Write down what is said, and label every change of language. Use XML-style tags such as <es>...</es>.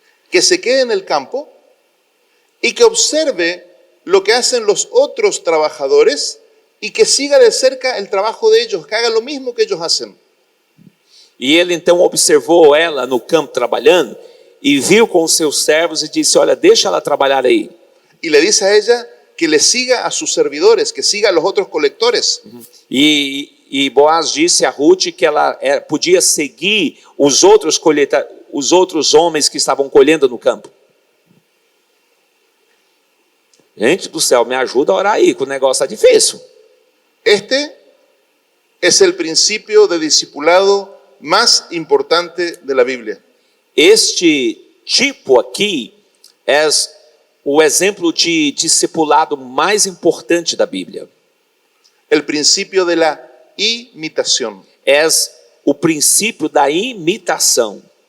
<es>Que se quede en el campo y que observe lo que hacen los otros trabajadores y que siga de cerca el trabajo de ellos, que haga lo mismo que ellos hacen.</es> <pt>E ele então observou ela no campo trabalhando e viu com os seus servos e disse, olha, deixa ela trabalhar aí.</pt> <es>Y le dice a ella que le siga a sus servidores, que siga a los otros colectores.</es> <pt>E Boaz disse a Ruth que ela podia seguir os outros homens que estavam colhendo no campo. Gente do céu, me ajuda a orar aí, que o negócio está difícil.</pt> <es>Este es el principio de discipulado más importante de la Biblia.</es> <pt>Este tipo aqui é o exemplo de discipulado mais importante da Bíblia.</pt> <es>El principio de la imitación.</es> <pt>É o princípio da imitação.</pt>